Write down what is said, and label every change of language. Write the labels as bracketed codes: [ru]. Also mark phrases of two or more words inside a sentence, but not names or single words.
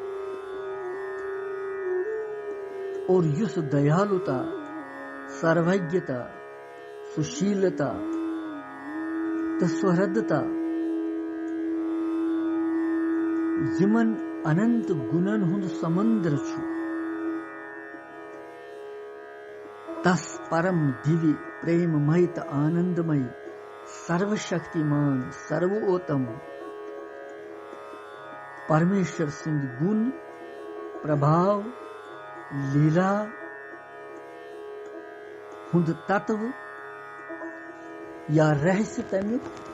[ks] और युस दयालुता सर्वज्ञता सुशीलता सुहृदता यमन अनंत गुणन हुंद समुद्र छु तस परम दिव्य प्रेममय आनंदमय सर्वशक्तिमान सर्वोत्तम परमेश्वर सिंह गुण प्रभाव लीला हुंद तत्व या रहस्य तमिक